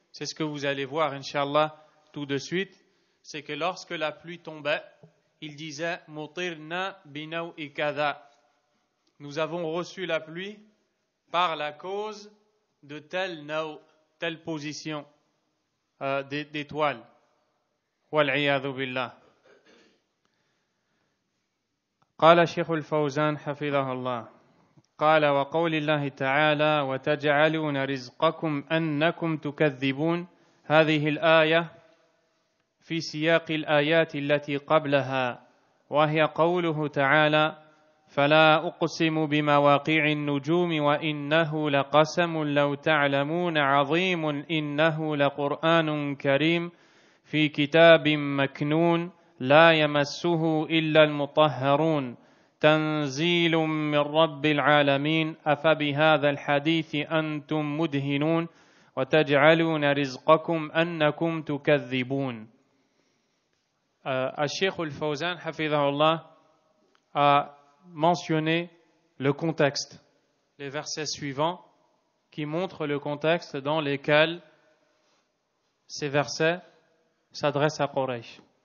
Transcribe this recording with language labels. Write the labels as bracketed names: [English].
[French] C'est ce que vous allez voir, Inch'Allah, tout de suite. C'est que lorsque la pluie tombait, il disait [Arabic] Mutirna binaw'i kada. [French] Nous avons reçu la pluie par la cause de telle position d'étoile. [Arabic] Wal-'iyadhu billah. قال شيخ الفوزان حفظه الله قال وقول الله تعالى وتجعلون رزقكم أنكم تكذبون. هذه الآية في سياق الآيات التي قبلها، وهي قوله تعالى فلا أقسم بمواقع النجوم وإنه لقسم لو تعلمون عظيم إنه لقرآن كريم في كتاب مكنون لا يمسه إلا المطهرون تنزيل من رب العالمين أفبهذا الحديث أنتم مدهنون وتجعلون رزقكم أنكم تكذبون. [French] Al-Sheikh al-Fawzan, hafidhahullah, a mentionné le contexte, les versets suivants qui montrent le contexte dans lequel ces versets s'adressent à Quraysh.